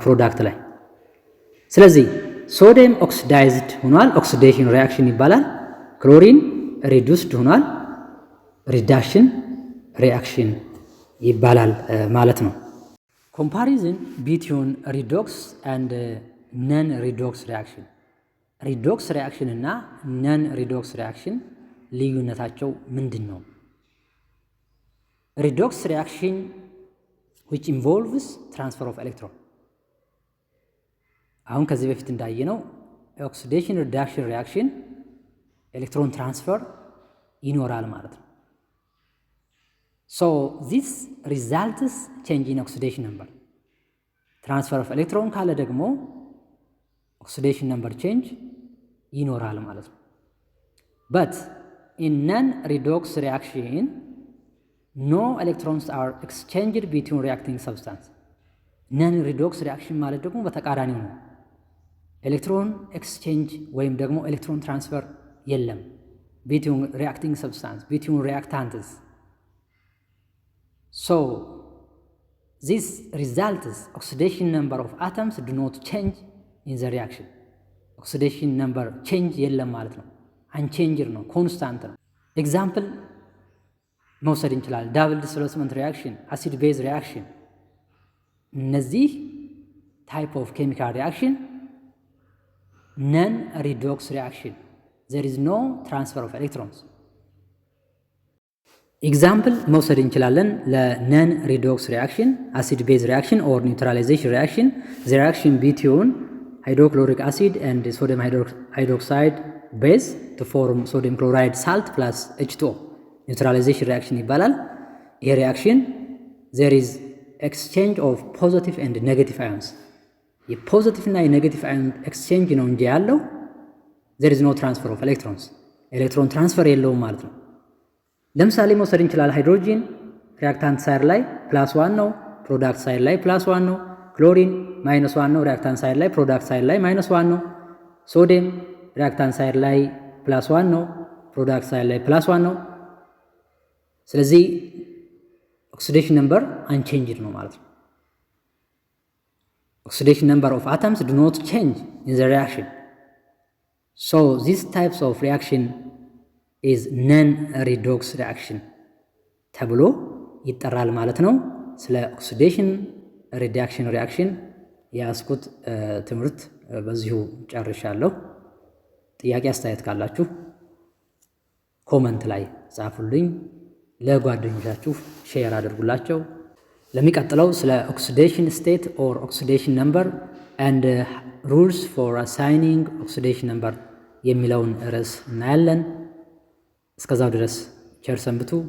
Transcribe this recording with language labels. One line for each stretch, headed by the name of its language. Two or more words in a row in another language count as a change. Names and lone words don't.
Amharic: ፕሮዳክት ላይ። ስለዚህ
English: sodium oxidized
Amharic: ሆኗል፣
English: oxidation reaction
Amharic: ይባላል።
English: chlorine reduced
Amharic: ሆኗል፣
English: reduction reaction
Amharic: ይባላል ማለት ነው።
English: comparison between redox and non redox reaction። redox reaction
Amharic: እና
English: non redox reaction
Amharic: ልዩነታቸው ምንድን ነው?
English: redox reaction which involves transfer of electron።
Amharic: አሁን ከዚህ በፊት እንዳየነው
English: oxidation reduction reaction electron transfer
Amharic: ይኖራል ማለት ነው።
English: So this results change in oxidation number። transfer of
Amharic: ኤሌክትሮን ካለ ደግሞ
English: oxidation number change
Amharic: ይኖራል ማለት ነው።
English: but in non-redox reaction no electrons are exchanged between reacting substance። non-redox reaction
Amharic: ማለት ደግሞ በተቃራኒው ነው።
English: electron exchange
Amharic: ወይም ደግሞ
English: electron transfer
Amharic: የለም
English: between reacting substance, between reactants። So this results oxidation number of atoms do not change in the reaction። oxidation number change
Amharic: የለም ማለት ነው። unchanged ነው፣ ኮንስታንት ነው። ኤግዛምፕል መውሰድ እንችላለን።
English: double displacement reaction፣ acid base reaction።
Amharic: እነዚህ
English: type of chemical reaction non redox reaction there is no transfer of electrons።
Amharic: ኤግዛምፕል መውሰድ እንችላለን ለነን ሪዶክስ ሪያክሽን፣
English: acid base reaction or neutralization reaction the reaction between hydrochloric acid and sodium hydroxide base to form sodium chloride salt plus H2O neutralization reaction
Amharic: ይባላል። ይሄ ሪያክሽን
English: there is exchange of positive and negative ions።
Amharic: የፖዚቲቭ እና የኔጌቲቭ
English: ion exchange
Amharic: ነው እንጂ ያለው
English: there is no transfer of electrons። electron transfer
Amharic: የለውም ማለት ነው። ለምሳሌ መውሰድ እንችላለን ሃይድሮጂን
English: reactant side
Amharic: ላይ +1 ነው፣
English: product side
Amharic: ላይ +1 ነው። ክሎሪን -1 ነው፣
English: reactant side
Amharic: ላይ
English: product side
Amharic: ላይ -1 ነው። ሶዲየም
English: reactant side
Amharic: ላይ +1 ነው፣
English: product side
Amharic: ላይ +1 ነው። ስለዚህ
English: oxidation number unchanged
Amharic: ነው ማለት ነው።
English: oxidation number of atoms do not change in the reaction. So these types of reaction is non-redox reaction
Amharic: ተብሎ ይጠራል ማለት ነው። ስለ
English: oxidation reduction reaction
Amharic: የያዝኩት ትምህርት በዚሁ ጨርሻለሁ። ጥያቄ አስተያየት ካላችሁ ኮመንት ላይ ጻፉልኝ፣ ለጓደኞቻችሁ ሼር አድርጉላቸው። ለሚቀጥለው ስለ
English: oxidation state or oxidation number and rules for assigning oxidation number
Amharic: የሚለውን ርዕስ እናያለን። እስከዛው ድረስ ቸር ሰንብቱ።